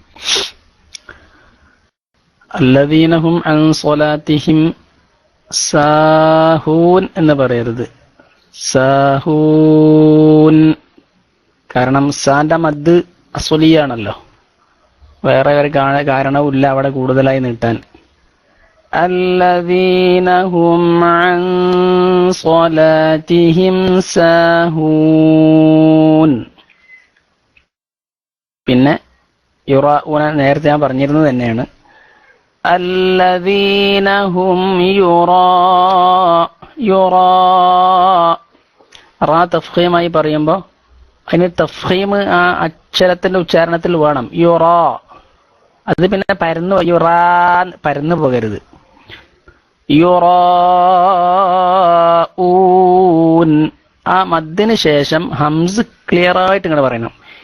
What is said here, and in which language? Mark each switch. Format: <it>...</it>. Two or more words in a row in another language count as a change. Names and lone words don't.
<ar>الذين هم عن صلاتهم ساهون</ar> <ml>എന്ന് പറയരുത്. സാഹൂൻ. കാരണം സാന്റെ മദ് അസ്വലിയാണല്ലോ, വേറെ ഒരു കാരണവുമില്ല അവിടെ കൂടുതലായി നീട്ടാൻ.</ml> <ar>الذين هم عن صلاتهم ساهون.</ar> <ml>പിന്നെ യുറാഊന നേരത്തെ ഞാൻ പറഞ്ഞിരുന്നത് തന്നെയാണ്.</ml> <ar>الذين هم</ar> <ml>റാ തഫ്ഖീമായി പറയുമ്പോൾ അതിന് തഫ്ഖീം ആ അക്ഷരത്തിന്റെ ഉച്ചാരണത്തിൽ വേണം. യുറാ, അത് പിന്നെ പരന്നു പോകരുത്. യുറാഊൻ, ആ മദ്ദിന് ശേഷം ഹംസ് ക്ലിയർ ആയിട്ട് ഇങ്ങനെ പറയണം.</ml>